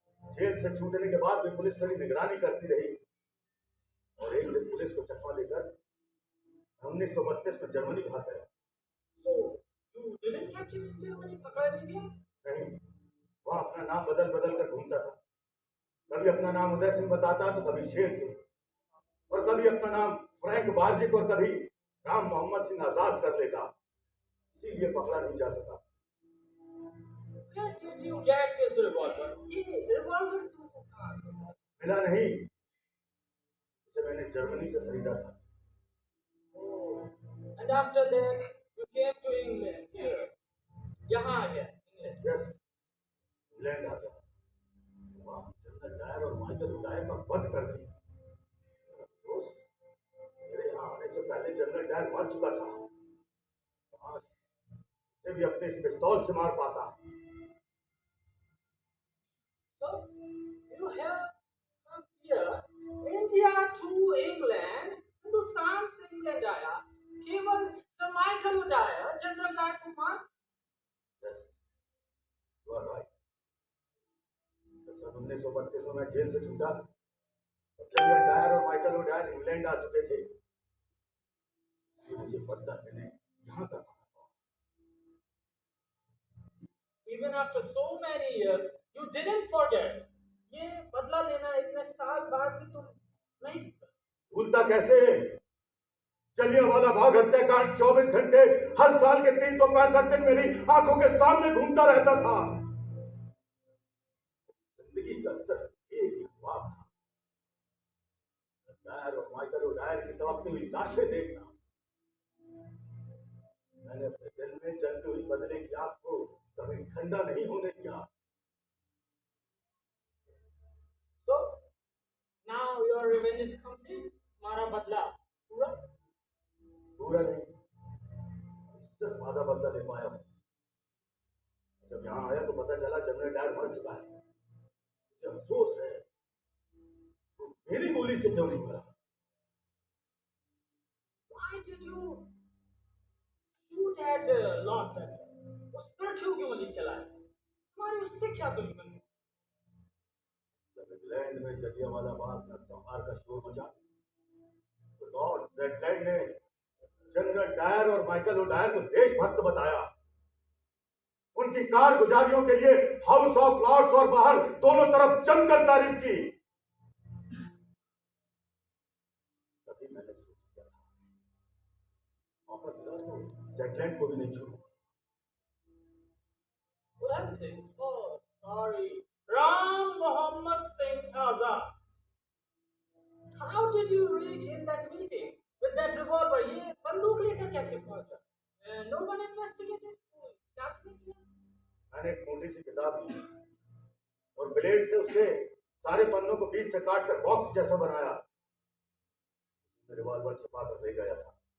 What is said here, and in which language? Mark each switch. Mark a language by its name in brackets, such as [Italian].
[Hindi] Jail से छूटने के बाद भी पुलिस मेरी निगरानी करती रही और एक दिन पुलिस को चकमा देकर 1932 में जर्मनी भाग गया। [English] So you didn't capture in Germany? [Hindi] पकड़ा नहीं गया? नहीं, वहां अपना नाम बदल बदल कर घूमता था। कभी अपना नाम उदय सिंह बताता तो कभी शेर सिंह, और कभी अपना नाम फ्रैंक बार्जिक और कभी राम मोहम्मद सिंह आजाद कर लेता। इसीलिए पकड़ा नहीं जा सका। [English] Where did you get this revolver? [Hindi] ये revolver तुमको कहाँ से मिला? मिला नहीं, इसे मैंने जर्मनी से खरीदा था। [English] Oh, and after that you came to England here. [Hindi] यहाँ आ गया England. यस, इंग्लैंड आ गया। वहां जनरल डायर और माइकल ओडायर का वध कर दिया। अफसोस, मेरे यहाँ आने से पहले जनरल डायर मर चुका था। काश उसे भी अपने इस पिस्तौल से मार पाता। [English] So you have come here, India to England, [Hindi] Hindustan से इंग्लैंड आया, केवल sir Michael O'Dwyer, general Dyer को मार। [English] Yes, you are right. [Hindi] जब सन 1932 में मैं जेल से छूटा तब जनरल डायर और माइकल ओडायर इंग्लैंड आ चुके थे। मुझे बदला देने यहाँ तक आना पड़ा। [English] Even after so many years, you didn't forget. [Hindi] ये बदला लेना इतने साल बाद भी तुम नहीं भूलता कैसे? जलियांवाला बाग हत्याकांड 24 घंटे हर साल के 365 दिन मेरी आंखों के सामने घूमता रहता था। जिंदगी का सिर्फ एक ही ख्वाब था, डायर और माइकल ओडायर की तड़पती हुई लाशें देखना। मैंने अपने दिल में जलती हुई बदले की आग को कभी ठंडा नहीं होने दिया। [English] So now your revenge is complete. [Hindi] तुम्हारा बदला पूरा। पूरा नहीं, सिर्फ आधा बदला ले पाया हूं। जब यहाँ आया तो पता चला जनरल डायर मर चुका है। मुझे अफसोस है, तो मेरी गोली से क्यों नहीं मरा? [English] Why did you shoot at Lord Sutton? [Hindi] उस पर क्यों गोली चलाई? तुम्हारी उससे क्या दुश्मनी? जब इंग्लैंड में जलियांवाला बाग नरसंहार का शोर मचा तो लॉर्ड जेटलैंड ने जनरल डायर और माइकल ओडायर को देशभक्त बताया। उनकी कारगुजारियों के लिए हाउस ऑफ लॉर्ड्स और बाहर दोनों तरफ जमकर तारीफ की। तभी मैंने सोच किया था, मौका मिला तो जेटलैंड को भी नहीं छोड़ूंगा। [English] Udham Singh, oh sorry, Ram Mohammed Singh Azad. How did you reach in that meeting with that revolver? [Hindi] ये बंदूक लेकर कैसे पहुंचा? [English] No one investigated. [Hindi] जांच नहीं किया? मैंने एक मोटी सी किताब ली और ब्लेड से उसके सारे पन्नों को बीच से काट कर बॉक्स जैसा बनाया। रिवॉल्वर छिपा कर ले गया था।